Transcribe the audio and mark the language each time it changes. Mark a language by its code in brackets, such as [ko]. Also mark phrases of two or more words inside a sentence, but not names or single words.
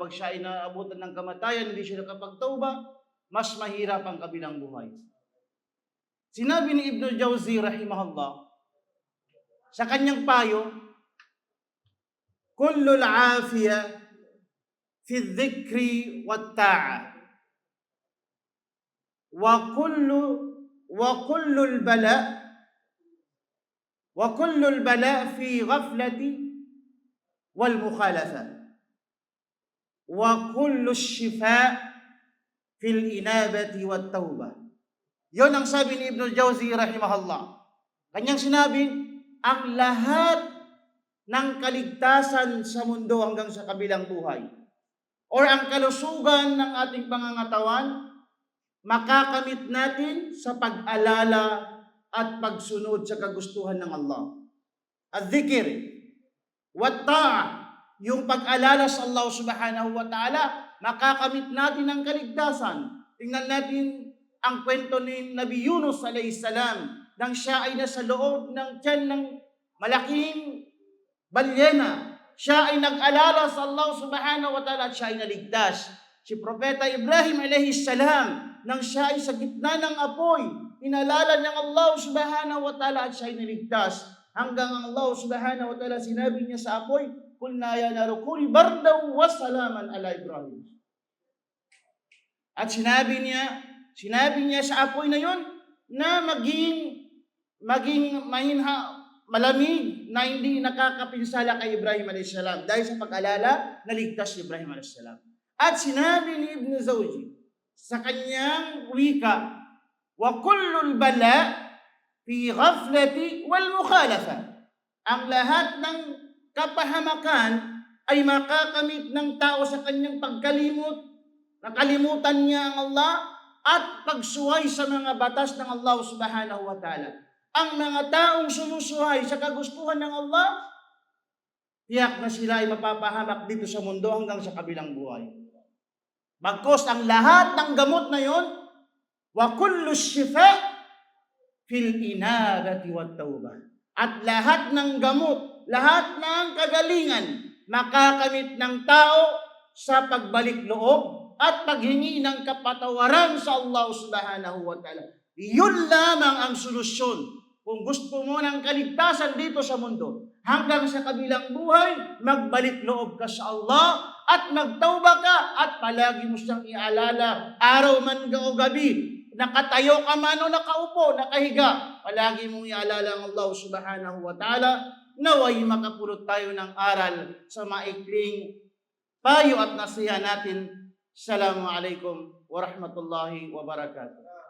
[tl] Pag siya ay naabutan ng kamatayan, hindi siya nakapagtauba, mas mahirap ang kabilang buhay. Sinabi ni Ibn Jawzi rahimahullah sa kanyang payo, [ar] كل العافية في الذكر والطاعة وكل البلاء في الغفلة والمخالفة وكل الشفاء في الإنابة والتوبة. [tl] Yon ang sabi ni Ibn Jawzi rahimahullah. Kanyang sinabi, ang lahat ng kaligtasan sa mundo hanggang sa kabilang buhay or ang kalusugan ng ating pangangatawan, makakamit natin sa pag-alala at pagsunod sa kagustuhan ng Allah. [ar] الذكر، والطاعة, [tl] yung pag-alala sa Allah [ar] سبحانه وتعالى, [tl] makakamit natin ang kaligtasan. Tingnan natin ang kwento ni Nabi Yunus [ar] عليه السلام, [tl] nang siya ay nasa loob ng tiyan ng malaking balyena. Siya ay nag-alala sa Allah [ar] سبحانه وتعالى [tl] at siya ay naligtas. Si Propeta Ibrahim [ar] عليه السلام, [tl] nang siya ay sa gitna ng apoy, inalala niyang Allah [ar] سبحانه وتعالى [tl] at siya ay naligtas. Hanggang ang Allah [ar] سبحانه وتعالى [tl] sinabi niya sa apoy, [ar] قلنا يا نار كوني بردا وسلاما على إبراهيم. [tl] At sinabi niya sa apoy na yon na maging malamig na hindi nakakapinsala kay Ibrahim a.s. dahil sa pag-alala, naligtas si Ibrahim a.s. At sinabi ni Ibn Zawji sa kanyang wika, [ar] وكل البلاء في الغفلة والمخالفة. [tl] Ang lahat ng kapahamakan ay makakamit ng tao sa kanyang pagkalimot, nakalimutan niya ang Allah at pagsuway sa mga batas ng Allah [ar] سبحانه وتعالى. [tl] Ang mga taong sumusuhay sa kagustuhan ng Allah, tiyak na sila ay mapapahamak dito sa mundo hanggang sa kabilang buhay. Bagkus ang lahat ng gamot na yon, [ar] وكل الشفاء في الإنابة والتوبة. [tl] At lahat ng gamot, lahat ng kagalingan, makakamit ng tao sa pagbalik loob at paghingi ng kapatawaran sa Allah [ar] سبحانه وتعالى. [tl] Yun lamang ang solusyon. Kung gusto mo ng kaligtasan dito sa mundo, hanggang sa kabilang buhay, magbalik loob ka sa Allah at magtauba ka at palagi mo siyang ialala, araw man o gabi, nakatayo ka man o nakaupo, nakahiga, palagi mong ialala ang Allah [ar] سبحانه وتعالى. [tl] Naway makapulot tayo ng aral sa maikling payo at nasiha natin. [ar] السلام عليكم ورحمة الله وبركاته.